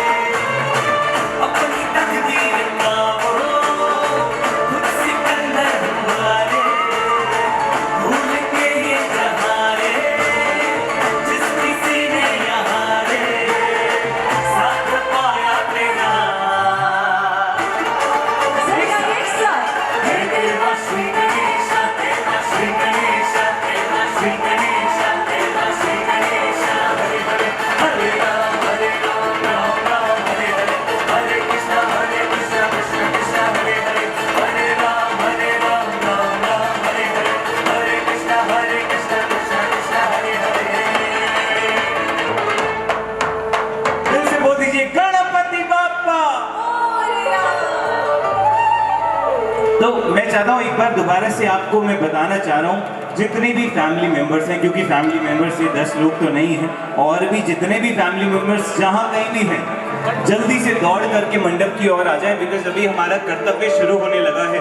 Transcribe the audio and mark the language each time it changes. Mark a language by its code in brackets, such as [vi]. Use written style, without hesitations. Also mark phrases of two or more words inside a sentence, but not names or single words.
[hi] अपनी तकदीर का वो खुद सिकंदर हुआ रे, भूल के ये जहां रे जिस किसी ने यहाँ रे साथ पाया तेरा। हे देवा श्री गणेश, देवा श्री गणेश, देवा श्री गणेश, देवा श्री गणेश। [sa] हरे राम राम राम हरे हरे, हरे कृष्ण कृष्ण कृष्ण हरे हरे, हरे राम राम राम हरे हरे, हरे कृष्ण कृष्ण कृष्ण हरे हरे। [hi] दिल से बोल दीजिए गणपति बाप्पा। तो मैं चाहता हूँ एक बार दोबारा से आपको मैं बताना चाह रहा हूँ जितने भी [en] family members [hi] हैं, क्योंकि [en] family members [hi] ये 10 लोग तो नहीं हैं, और भी जितने भी [en] family members [hi] जहाँ कहीं भी हैं जल्दी से दौड़ करके मंडप की ओर आ जाएं, बिकॉज अभी हमारा कर्तव्य शुरू होने लगा है।